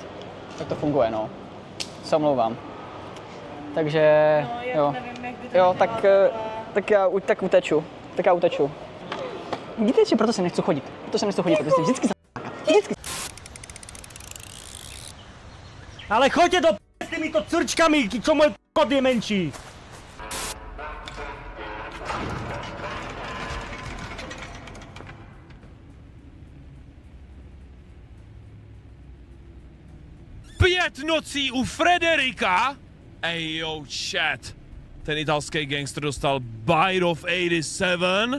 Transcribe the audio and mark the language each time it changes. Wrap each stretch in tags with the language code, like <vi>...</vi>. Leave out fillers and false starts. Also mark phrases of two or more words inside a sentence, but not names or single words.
<cs>Tak to funguje, no. Se omlouvám. Takže, no, jo. Nevím, jak by to jo, tak já uteču. Tak já uteču. Víte, že proto se nechci chodit. Proto se nechci chodit, protože vždycky vždycky. Ale choďte do p***,</cs> <sk>s týmito curčkami, čo môj kod je menší.</sk> <cs>Pět nocí u Frederika? Ej yo, chat. Ten italský gangster dostal Bite of 87.</cs>